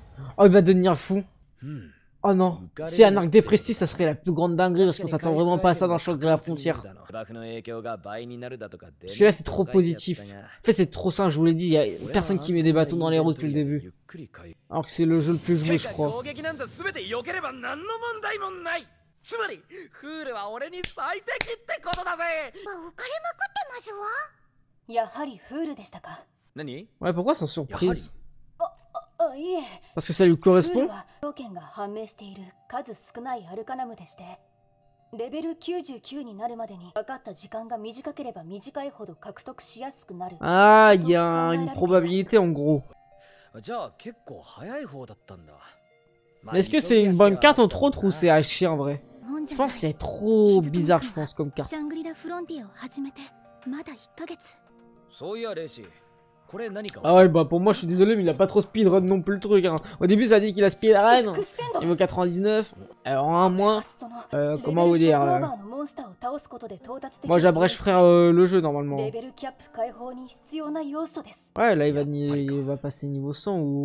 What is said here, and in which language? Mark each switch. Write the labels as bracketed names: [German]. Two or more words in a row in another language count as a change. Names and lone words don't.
[French] Oh, il va devenir fou. Oh non. Si un arc dépressif, ça serait la plus grande dinguerie parce qu'on s'attend vraiment pas à ça dans Shangri-La Frontière. Parce que là, c'est trop positif. En fait, c'est trop simple, je vous l'ai dit. Il y a personne qui met des bâtons dans les roues depuis le début. Alors que c'est le jeu le plus joué, je crois. [Japanese] やはりフールでしたか。何？ [French] Ouais, pourquoi sans surprise? [Japanese] いえ。 [French] Parce que ça lui [Japanese] フール [French] correspond? [Japanese] は条件が判明している数少ないアルカナムでして、レベル99になるまでにかかった時間が短ければ短いほど獲得しやすくなる。 [French] Ah, il y a une probabilité en gros. [Japanese] じゃあ結構早い方だったんだ。 [French] Mais est-ce que c'est une bonne carte entre autres ou c'est à chier en vrai? Je pense que c'est trop bizarre, je pense, comme carte. [Japanese] シャングリラフロンティアを始めてまだ1ヶ月。そういやレイシー、これ何か。 [French] Ah ouais, bah pour moi, je suis désolé, mais il a pas trop speedrun non plus le truc. Hein. Au début, ça a dit qu'il a speedrun. Niveau 99. En un mois. Comment vous dire Moi, j'abrège frère le jeu normalement. Ouais, là, il va passer niveau 100 ou.